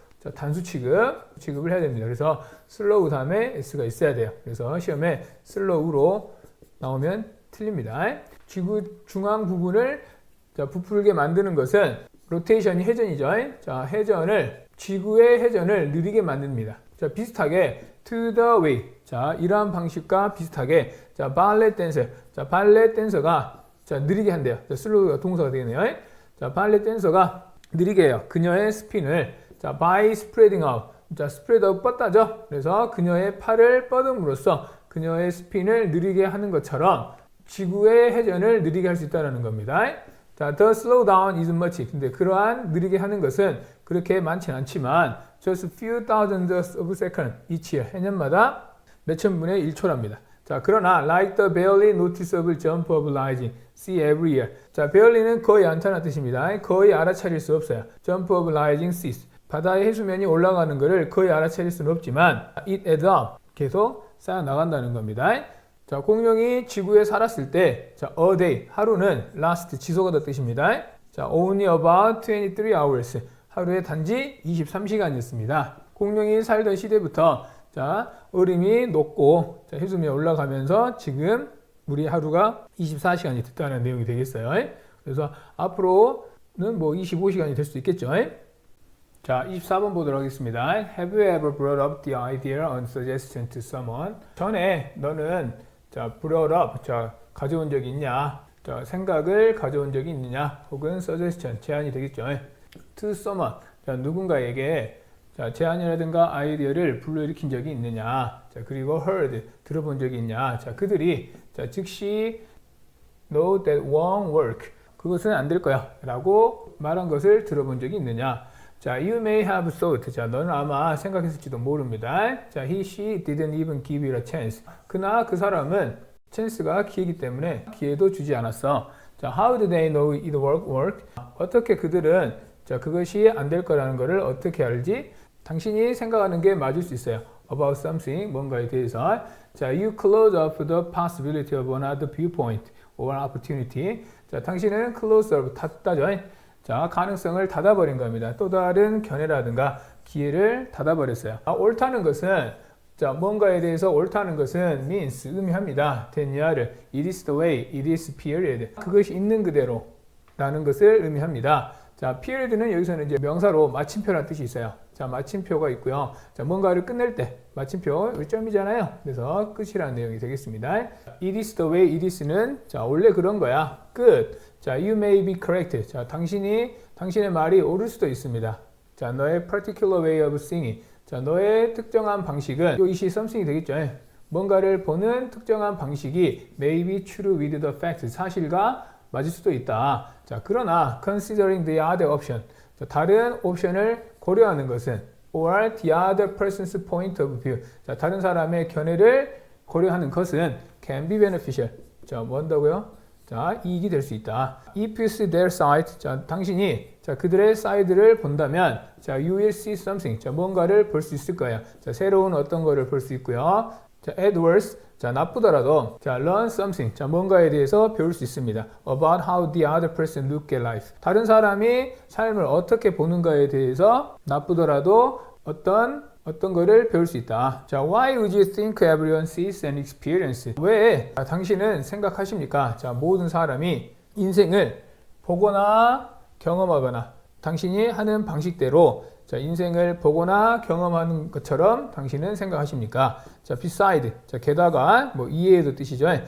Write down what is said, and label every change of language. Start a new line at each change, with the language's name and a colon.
Korean: 자, 단수 취급을 해야 됩니다. 그래서 slow 다음에 s가 있어야 돼요. 그래서 시험에 slow로 나오면 틀립니다. 지구 중앙 부분을 자, 부풀게 만드는 것은 로테이션이 회전이죠. 자, 지구의 회전을 느리게 만듭니다.
English: 자, 비슷하게 to the way.
Korean: 자, 이러한 방식과 비슷하게 자, 발렛 댄서. 자, 발렛 댄서가 자, 느리게 한대요. 자, 슬로우가 동사가 되겠네요. 자, 발렛 댄서가 느리게 해요. 그녀의 스핀을 자,
English: by spreading out.
Korean: 자,
English: spread out
Korean: 뻗다죠. 그래서 그녀의 팔을 뻗음으로써 그녀의 스핀을 느리게 하는 것처럼 지구의 회전을 느리게 할 수 있다는 겁니다.
English: 자, the slowdown isn't much.
Korean: 근데 그러한 느리게 하는 것은 그렇게 많지는 않지만
English: just few thousands of seconds each year.
Korean: 해년마다 몇천 분의 1초랍니다.
English: 자, 그러나 like the barely noticeable jump of rising sea every year.
Korean: 자, barely는 거의 않다는 뜻입니다. 거의 알아차릴 수 없어요.
English: jump of rising seas.
Korean: 바다의 해수면이 올라가는 것을 거의 알아차릴 수는 없지만
English: it adds up.
Korean: 계속 쌓여 나간다는 겁니다. 자, 공룡이 지구에 살았을 때, 자,
English: a day,
Korean: 하루는 last, 지속하다 뜻입니다. 자,
English: only about 23 hours,
Korean: 하루에 단지 23시간이었습니다. 공룡이 살던 시대부터, 자, 얼음이 녹고, 자, 해수면이 올라가면서 지금 우리 하루가 24시간이 됐다는 내용이 되겠어요. 그래서 앞으로는 뭐 25시간이 될 수 있겠죠. 자, 24번 보도록 하겠습니다.
English: Have you ever brought up the idea or suggestion to someone?
Korean: 전에 너는 자,
English: brought up,
Korean: 자, 가져온 적이 있냐? 자, 생각을 가져온 적이 있느냐? 혹은 suggestion, 제안이 되겠죠.
English: To someone,
Korean: 자, 누군가에게 자, 제안이라든가 아이디어를 불러일으킨 적이 있느냐? 자, 그리고 heard, 들어본 적이 있냐? 자, 그들이 자, 즉시
English: know that won't work,
Korean: 그것은 안 될 거야 라고 말한 것을 들어본 적이 있느냐?
English: 자, you may have thought.
Korean: 자, 너는 아마 생각했을지도 모릅니다.
English: 자, he, she didn't even give you a chance.
Korean: 그나 그 사람은 찬스가 기회이기 때문에 기회도 주지 않았어. 자,
English: how do they know it work?
Korean: 어떻게 그들은 자, 그것이 안 될 거라는 것을 어떻게 알지? 당신이 생각하는 게 맞을 수 있어요.
English: About something,
Korean: 뭔가에 대해서.
English: 자, you close up the possibility of another viewpoint or opportunity.
Korean: 자, 당신은 close up, 닫다죠. 자, 가능성을 닫아버린 겁니다. 또 다른 견해라든가 기회를 닫아버렸어요. 옳다는 것은, 자, 뭔가에 대해서 옳다는 것은 means, 의미합니다.
English: 데니아를 it is the way, it is period.
Korean: 그것이 있는 그대로 라는 것을 의미합니다. 자, period는 여기서는 이제 명사로 마침표라는 뜻이 있어요. 자, 마침표가 있고요. 자, 뭔가를 끝낼 때 마침표, 여기 점이잖아요. 그래서 끝이라는 내용이 되겠습니다.
English: It is the way, it is는 자,
Korean: 원래 그런 거야.
English: 끝. 자, you may be correct.
Korean: 자, 당신의 말이 옳을 수도 있습니다.
English: 자, 너의 particular way of seeing.
Korean: 자, 너의 특정한 방식은 요 이시 something이 되겠죠. 뭔가를 보는 특정한 방식이
English: may be true with the fact.
Korean: 사실과 맞을 수도 있다. 자, 그러나
English: considering the other option.
Korean: 자, 다른 옵션을 고려하는 것은
English: or the other person's point of view.
Korean: 자, 다른 사람의 견해를 고려하는 것은
English: can be beneficial.
Korean: 자, 뭐 한다고요? 자, 이익이 될 수 있다.
English: If you see their side.
Korean: 자, 당신이 자, 그들의 사이드를 본다면 자,
English: you will see something.
Korean: 자, 뭔가를 볼 수 있을 거예요. 자, 새로운 어떤 거를 볼 수 있고요. 자,
English: at worst.
Korean: 자, 나쁘더라도 자,
English: learn something.
Korean: 자, 뭔가에 대해서 배울 수 있습니다.
English: About how the other person look at life.
Korean: 다른 사람이 삶을 어떻게 보는가에 대해서 나쁘더라도 어떤 거를 배울 수 있다.
English: 자, why would you think everyone sees and experience?
Korean: 왜 당신은 생각하십니까? 자, 모든 사람이 인생을 보거나 경험하거나 당신이 하는 방식대로 자, 인생을 보거나 경험하는 것처럼 당신은 생각하십니까?
English: 자, beside.
Korean: 자, 게다가 뭐 이해의 뜻이죠.